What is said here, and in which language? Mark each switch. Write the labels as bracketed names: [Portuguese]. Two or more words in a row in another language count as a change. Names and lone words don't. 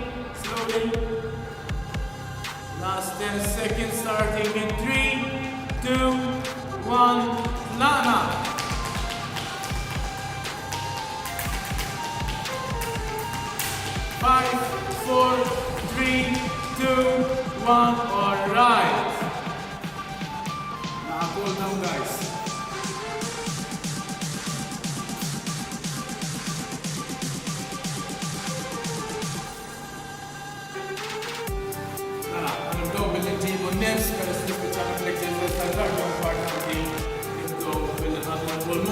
[English] Last 10 seconds starting in 3, 2, 1, Lana. 5, 4, 3, 2, 1, alright. Now cool down guys. [Maltese] Nefs peress li speċjali fl-exercise tal-kardio importanti nibdew bil-ħadma l-pulmu.